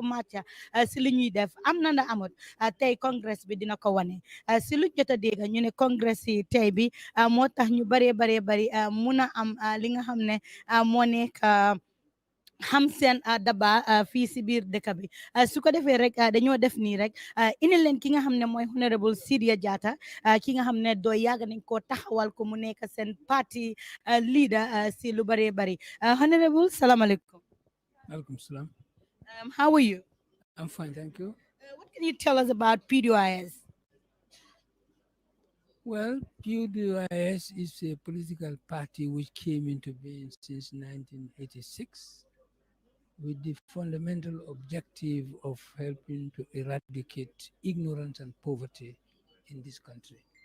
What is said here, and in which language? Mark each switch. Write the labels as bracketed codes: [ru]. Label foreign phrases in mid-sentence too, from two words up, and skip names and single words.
[wo] màcca ci li ñuy def am na amut tey congress bi dina ko wane ci lu jot a dégg ñu ne congress yi tey bi moo tax ñu bari mun a am li nga xam ne moo nekk xam seen daba fii si biir dëkk bi su ko defee rek dañoo def nii rek indi leen ki nga xam ne mooy honorable Sidia Jatta ki nga xam ne doo yàgg nañ koo taxawal ko mu nekk seen parti leader si lu bari honorable salaamaaleykum. [en] Welcome, salam. How are you? I'm fine, thank you. What can you tell us about Pdois? Well, Pdois is a political party which came into being since 1986 with the fundamental objective of helping to eradicate ignorance and poverty in this country.